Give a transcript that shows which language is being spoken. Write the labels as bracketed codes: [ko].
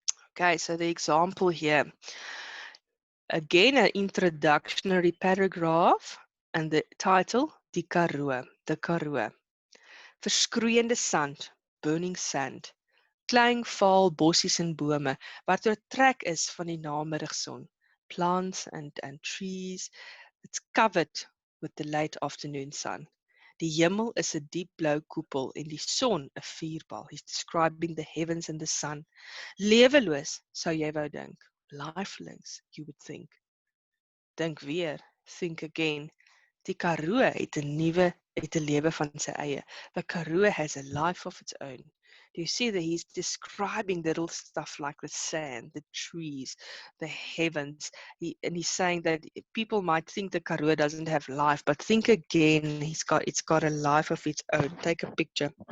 [en] Okay, so the example here. Again, an introductory paragraph and the title, Die Karoo, the Karoo. [af] Verskroeiende sand, [en] burning sand. [af] Klein val bossies en bome, wat trek is van die namiddagson. [en] Plants and trees. It's covered with the late afternoon sun. [af] Die hemel is 'n diep blou koepel en die son 'n vuurbal. [en] He's describing the heavens and the sun. [af] Leweloos, sou jy wou dink. [en] Lifeless, you would think. [af] Dink weer, [en] think again. [af] Die Karoo het 'n lewe van sy eie. [en] The Karoo has a life of its own. Do you see that he's describing little stuff like the sand, the trees, the heavens, and he's saying that people might think the Karoo doesn't have life, but think again, it's got a life of its own. Take a picture.